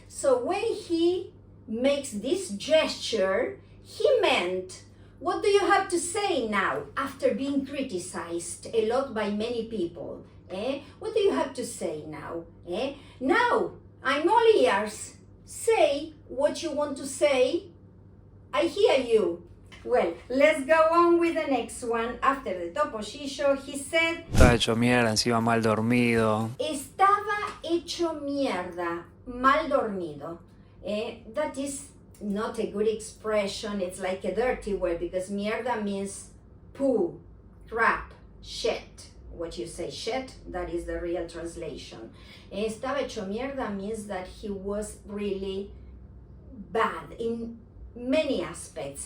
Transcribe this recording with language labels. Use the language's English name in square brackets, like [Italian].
[English] So when he makes this gesture, he meant, what do you have to say now after being criticized a lot by many people? What do you have to say now? Now, I'm all ears. Say what you want to say. I hear you. Well, let's go on with the next one. After the topollillo, he said, [Spanish] Estaba hecho mierda, encima mal dormido. estaba hecho mierda, mal dormido. [English] That is not a good expression. It's like a dirty word because mierda means poo, crap, shit. What you say shit, that is the real translation. [Spanish] Estaba hecho mierda [English] means that he was really bad in many aspects.